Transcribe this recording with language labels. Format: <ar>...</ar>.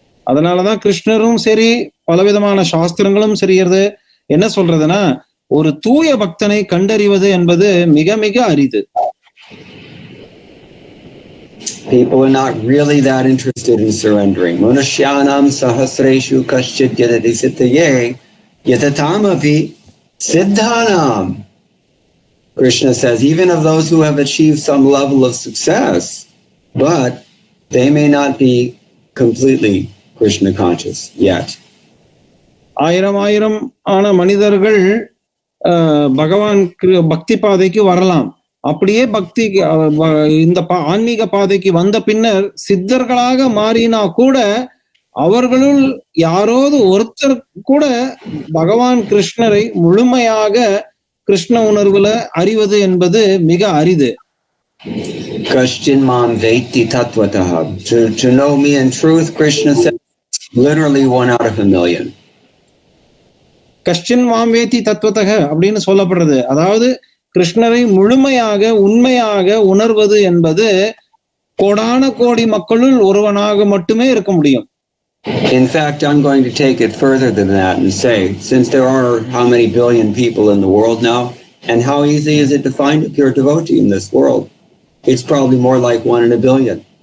<ta>அதனாலதான் கிருஷ்ணரும் சரி பலவிதமான சாஸ்திரங்களும் சரிகிறது என்ன சொல்றதுன்னா, ஒரு தூய பக்தனை கண்டறிவது என்பது மிக மிக அரிது.</ta> <en>People are not really that interested in surrendering.</en> <sa>Manusyanam sahasreshu kaschid yadati siddhaye yatatamapi siddhanam.</sa> <en>Krishna says, even of those who have achieved some level of success, but they may not be completely Krishna conscious yet.</en> <ta>ஆயிரம் ஆன மனிதர்கள் பகவான் பக்தி பாதைக்கு வரலாம். அப்படியே பக்தி இந்த ஆன்மீக பாதைக்கு வந்த பின்னர் சித்தர்களாக மாறினா கூட அவர்களுள் யாரோது ஒருத்தர் கூட பகவான் கிருஷ்ணரை முழுமையாக கிருஷ்ண உணர்வுல அறிவது என்பது மிக அரிது.</ta> <sa>Kashchin mam vetti tattvataha.</sa> <en>To know me in truth, Krishna says, literally 1 out of a million.</en> <sa>கஷ்டின் மாம்வேதி தத்துவத்தக</sa> <ta>அப்படின்னு சொல்லப்படுறது, அதாவது கிருஷ்ணரை முழுமையாக உண்மையாக உணர்வது என்பது கோடான கோடி மக்களுள் ஒருவனாக மட்டுமே இருக்க முடியும்.</ta> <en>In fact, I'm going to take it further than that and say, since there are how many billion people in the world now, and how easy is it to find a pure devotee in this world? It's probably more like 1 in a billion.</en>